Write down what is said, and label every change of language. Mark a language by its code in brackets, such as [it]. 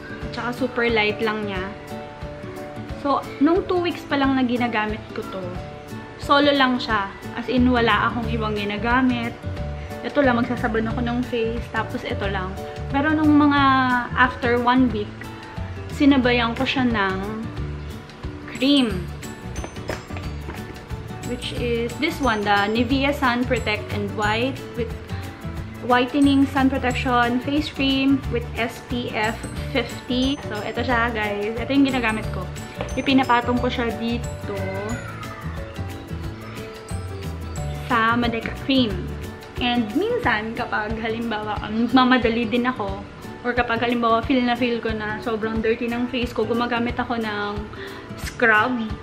[tl] Tsaka super light lang niya. So, nung 2 weeks pa lang na ginagamit ko to, solo lang siya. As in, wala akong ibang ginagamit. Ito lang, magsasabon ako ng face. Tapos, ito lang. Pero nung mga after 1 week, sinabayan ko siya ng cream. [en] Which is this one, the Nivea Sun Protect and White with Whitening Sun Protection Face Cream with SPF 50. [tl] So, ito siya, guys. Ito yung ginagamit ko. Ipinapatong ko siya dito sa Madeca Cream. And minsan, kapag halimbawa, mamadali din ako, or kapag halimbawa feel ko na sobrang dirty ng face ko, gumagamit ako ng scrub